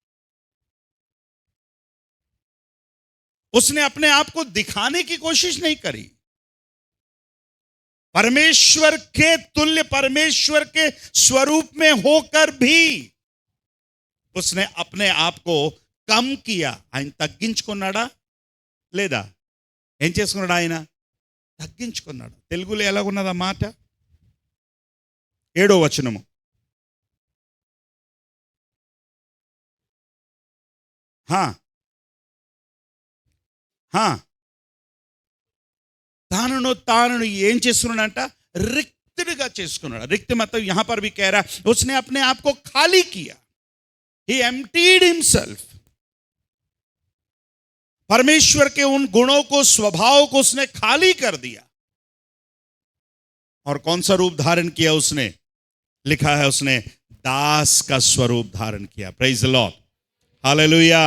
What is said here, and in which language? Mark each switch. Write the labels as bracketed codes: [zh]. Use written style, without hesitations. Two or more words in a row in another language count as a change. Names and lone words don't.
[hi] उसने अपने आप को दिखाने की कोशिश नहीं करी। परमेश्वर के तुल्य, परमेश्वर के स्वरूप में होकर भी उसने अपने आप को कम किया। [te] ఆయన తగ్గించుకున్నాడా లేదా? ఏం చేసుకున్నాడు? ఆయన తగ్గించుకున్నాడు. తెలుగులో ఎలాగున్నది ఆ మాట? 7వ వచనము. తాను ఏం చేసుకున్నాడంట? रिक्तగా చేసుకున్నాడు. [hi] रिक्त मतलब यहां पर भी कह रहा है उसने अपने आप को खाली किया। [en] He emptied himself। [hi] परमेश्वर के उन गुणों को, स्वभाव को उसने खाली कर दिया। और कौन सा रूप धारण किया उसने? लिखा है उसने दास का स्वरूप धारण किया। [en] praise the Lord, [hi] हालेलुया।